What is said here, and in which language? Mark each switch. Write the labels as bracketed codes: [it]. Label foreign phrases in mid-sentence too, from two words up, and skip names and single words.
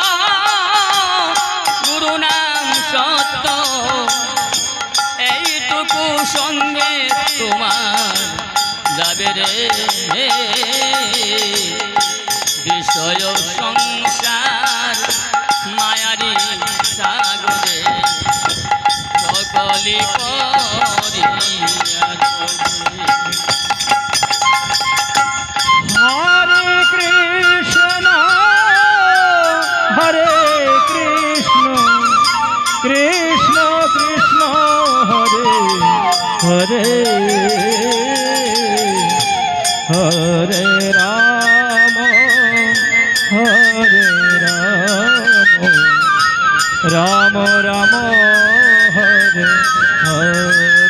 [bn] গুরু নাম সত্য এইটুকু সঙ্গে তোমার যাবে রে বিষয় সংসার মায়ারি সাগরে সকলে পরিয়া [sa] हरे कृष्ण हरे कृष्ण कृष्ण कृष्ण हरे हरे हरे राम हरे राम राम राम हरे हरे